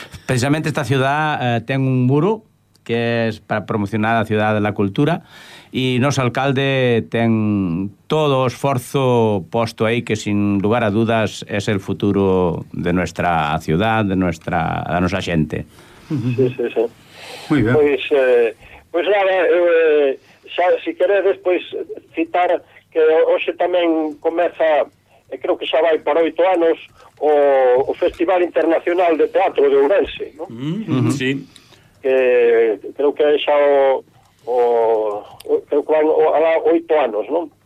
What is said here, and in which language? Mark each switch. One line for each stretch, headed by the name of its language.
Spanish: Precisamente esta ciudad tiene un muro que es para promocionar la ciudad de la cultura, y nuestro alcalde tiene todo esfuerzo puesto ahí, que sin lugar a dudas es el futuro de nuestra ciudad, de nuestra gente. Sí. Muy bien.
Galician: Pues nada, xa, si queredes, pues citar que hoxe tamén comeza, creo que xa vai para 8 anos, o Festival Internacional de Teatro de Ourense, ¿no? Mm-hmm. Sí. Que creo que xa creo que van a 8 anos, ¿no?